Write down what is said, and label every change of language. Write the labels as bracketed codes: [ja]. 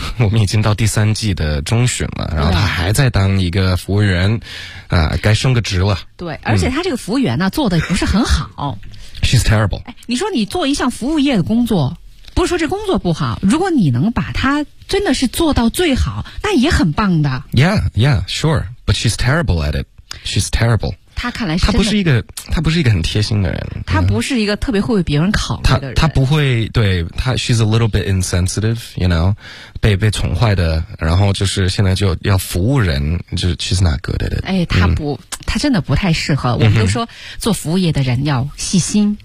[zh] 我们已经到第三季的中旬了，然后他还在当一个服务员啊，该升个职了。对，而且他这个服务员呢、嗯、做的不是很好。 [en] She's terrible、哎。 [zh] 你说你做一项服务业的工作，不是说这工作不好，如果你能把它真的是做到最好，那也很棒的。 [en] Yeah, yeah, sure. But she's terrible at it. She's terrible. [zh] 他看来是真的，他不是一个，他不是一个很贴心的人，他不是一个特别会为别人考虑的人，他不会，对，他 [en] she's a little bit insensitive, you know, [zh] 被宠坏的，然后就是现在就要服务人，就 [en] she's not good at it. [zh] 哎，他不，他真的不太适合。我们都说做服务业的人要细心，